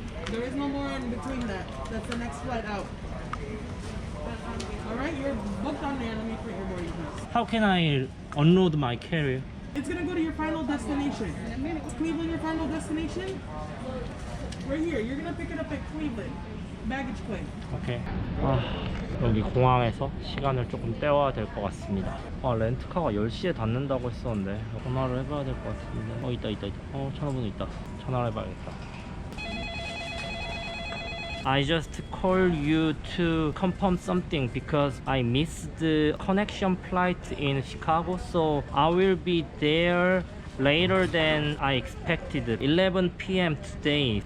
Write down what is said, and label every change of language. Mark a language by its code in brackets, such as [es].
[en] There is no more in between that. That's the next flight out. Alright, you're booked on there. Let me print your boarding pass. How can I unload my carrier? It's gonna go to your final destination. Is Cleveland your final destination? Right here. You're gonna pick it up at Cleveland. Baggage claim. [ko] 오케이. 여기 공항에서 시간을 조금 때워야 될 것 같습니다. 렌트카가 10시에 닫는다고 했었는데 전화를 해봐야 될 것 같은데. 있다. 전화번호 있다. 전화를 해봐야겠다. [en] I just called you to confirm something because I missed the connection flight in Chicago, so I will be there later than I expected. 11 p.m. today.